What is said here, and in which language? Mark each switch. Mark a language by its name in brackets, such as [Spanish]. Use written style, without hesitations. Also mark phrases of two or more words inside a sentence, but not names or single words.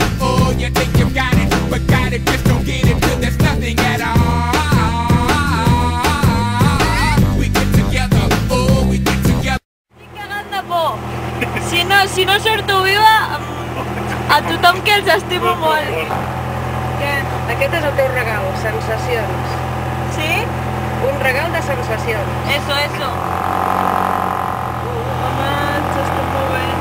[English] oh, you think you got it, but got it, just don't get it till there's nothing at all. We get together, oh, we get together. [Catalan] Estic cagant de por. Si no surto viva, a tothom que els estimo molt. Què? Aquest és el teu regal, sensacions. Sí? Un regal de sensacions. Eso. Mama, s'està movent.